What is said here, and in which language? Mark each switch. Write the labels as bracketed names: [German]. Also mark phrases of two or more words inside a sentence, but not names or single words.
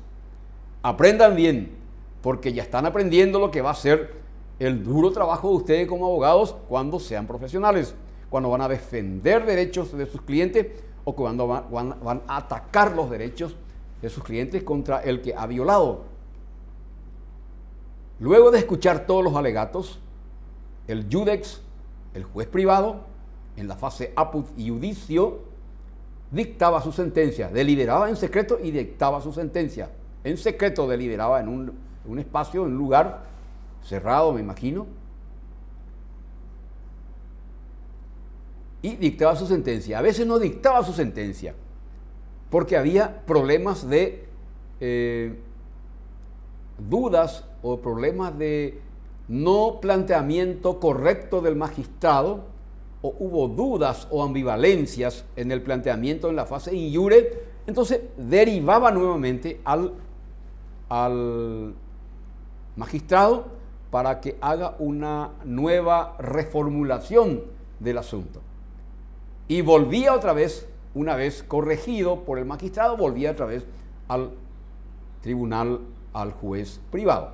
[Spanish] Aprendan bien, porque ya están aprendiendo lo que va a ser el duro trabajo de ustedes como abogados cuando sean profesionales, cuando van a defender derechos de sus clientes o cuando van a atacar los derechos de sus clientes contra el que ha violado. Luego de escuchar todos los alegatos, el judex, el juez privado, en la fase [Latin] apud iudicio, [Spanish] dictaba su sentencia, deliberaba en secreto y dictaba su sentencia. En secreto deliberaba en un espacio, en un lugar cerrado, me imagino, y dictaba su sentencia. A veces no dictaba su sentencia, porque había problemas de dudas o problemas de no planteamiento correcto del magistrado, o hubo dudas o ambivalencias en el planteamiento en la fase [Latin] in iure, [Spanish] entonces derivaba nuevamente al magistrado para que haga una nueva reformulación del asunto. Y volvía otra vez, una vez corregido por el magistrado, volvía otra vez al tribunal, al juez privado.